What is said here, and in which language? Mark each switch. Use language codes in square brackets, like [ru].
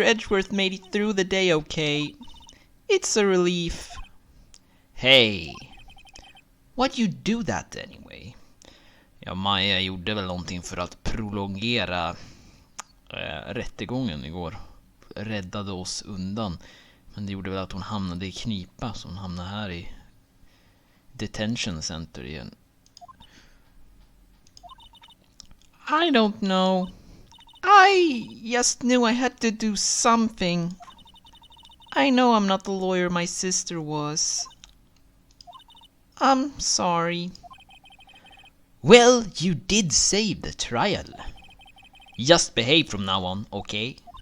[en] Edgeworth made it through the day okay. It's a relief. Hey, why'd you do that anyway? [sv] Ja, Maja gjorde väl någonting för att prolongera rättegången igår. Räddade oss undan. Men det gjorde väl att hon hamnade i knipa, så hon hamnade här i detention center igen. [en] I don't know. I just knew I had to do something. I know I'm not the lawyer my sister was. I'm sorry. Well, you did save the trial. Just behave from now on, okay?